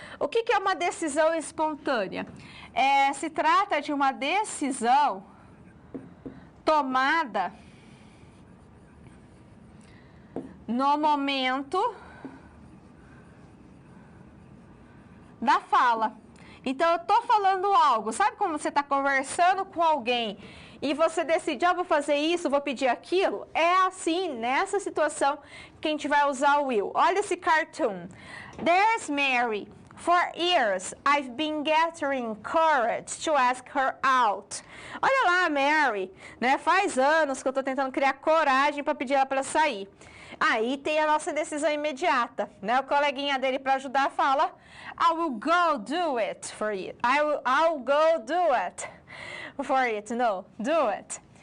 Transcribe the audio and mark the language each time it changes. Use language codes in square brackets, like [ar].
[pt] O que é uma decisão espontânea? Se trata de uma decisão tomada no momento da fala. Então, eu estou falando algo, sabe como você está conversando com alguém e você decide, vou fazer isso, vou pedir aquilo? É assim, nessa situação, que a gente vai usar o will. Olha esse cartoon. [en] There's Mary. For years, I've been gathering courage to ask her out. [pt] Olha lá, Mary, né? Faz anos que eu estou tentando criar coragem para pedir ela para sair. Aí tem a nossa decisão imediata, né? O coleguinha dele para ajudar fala, [en] I will go do it for you. I'll go do it for it. No, do it.